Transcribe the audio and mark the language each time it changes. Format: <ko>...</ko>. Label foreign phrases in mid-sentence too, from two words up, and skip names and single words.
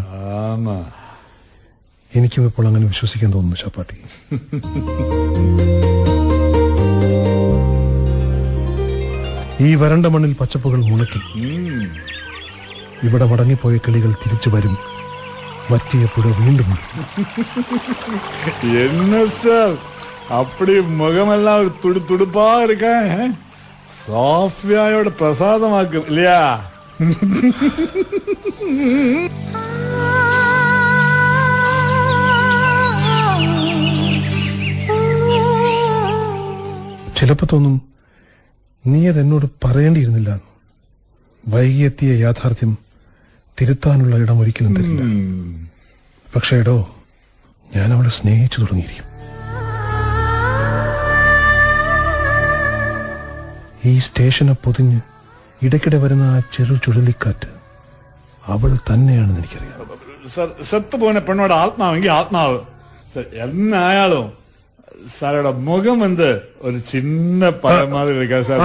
<ml>എനിക്കും ഇപ്പോൾ അങ്ങനെ വിശ്വസിക്കാൻ തോന്നുന്നു ശാപ്പാട്ടി. ഈ വരണ്ട മണ്ണിൽ പച്ചപ്പുകൾ മുളയ്ക്കും. ഇവിടെ മടങ്ങിപ്പോയ കിളികൾ തിരിച്ചു വരും. വറ്റിയ പുഴ വീണ്ടും.</ml> <ta>என்ன சார் அப்படி முகமெல்லாம் ஒரு துடுப்பா இருக்க? சோஃபியாயோட பிரசாதமாக்கும் இல்லையா?</ta> <ml>ചിലപ്പോ തോന്നും നീ അതെന്നോട് പറയേണ്ടിയിരുന്നില്ല. വൈകിയെത്തിയ യാഥാർത്ഥ്യം തിരുത്താനുള്ള ഇടം ഒരിക്കലും തരില്ല. പക്ഷേ എടോ, ഞാൻ അവളെ സ്നേഹിച്ചു തുടങ്ങിയിരിക്കും. ഈ സ്റ്റേഷനെ പൊതിഞ്ഞ് ഇടയ്ക്കിടെ വരുന്ന ആ ചെറു ചുഴലിക്കാറ്റ് അവൾ തന്നെയാണെന്ന് എനിക്കറിയാം.</ml> <ta>செத்துப்போன பெண்ணோட</ta> <ml>ஆத்மாவெങ്കിൽ ஆத்மாവ് എന്നായാലും സാറുടെ മുഖം ഒരു ചിന്ന പഴം മാതിരി എടുക്കാം സാർ.</ml>